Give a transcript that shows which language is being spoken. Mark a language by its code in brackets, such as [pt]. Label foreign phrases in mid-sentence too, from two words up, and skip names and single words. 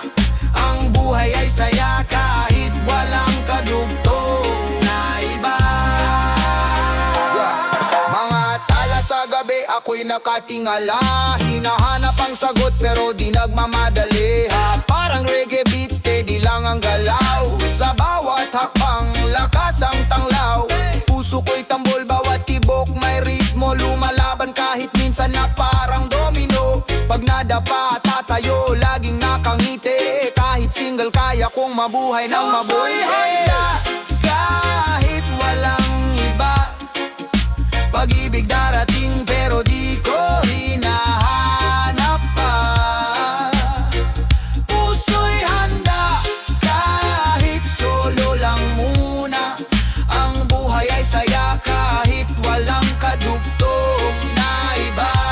[tl] Ang buhay ay saya kahit walang kadugtong na iba. Mga tala sa gabi, ako'y nakatingala. Hinahanap ang sagot pero di nagmamadali. Parang [en] reggae beat, [tl] steady lang ang galaw. Sa bawat hakbang, lakas ang tanglaw. Puso ko'y tambol, bawat tibok may ritmo. Lumalaban kahit minsan na parang domino. Pag nadapa, tatayo, laging nakangiti. Kahit single, kaya kong mabuhay ng mabuhay. Kahit walang iba. Pag-ibig darating pero di ko hinahanap pa. Puso'y handa, kahit solo lang muna. Ang buhay ay saya kahit walang kadugtong na iba.